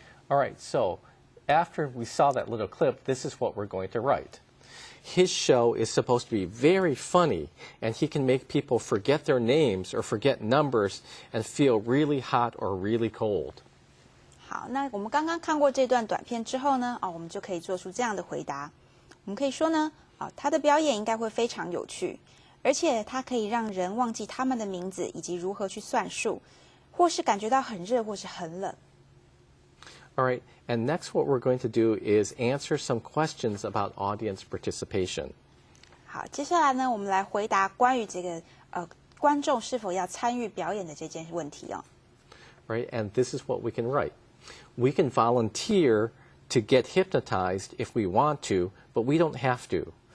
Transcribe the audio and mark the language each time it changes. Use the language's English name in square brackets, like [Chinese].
[English] All right, so after we saw that little clip, this is what we're going to write. His show is supposed to be very funny, and he can make people forget their names or forget numbers and feel really hot or really cold. [Chinese] 好，那我们刚刚看过这段短片之后呢，我们就可以做出这样的回答。我们可以说呢，他的表演应该会非常有趣，而且他可以让人忘记他们的名字以及如何去算数，或是感觉到很热或是很冷。 [English] All right, and next what we're going to do is answer some questions about audience participation. [Chinese] 好，接下来呢，我们来回答关于这个观众是否要参与表演的这件问题哦。 [English] Right, and this is what we can write. We can volunteer to get hypnotized if we want to, but we don't have to.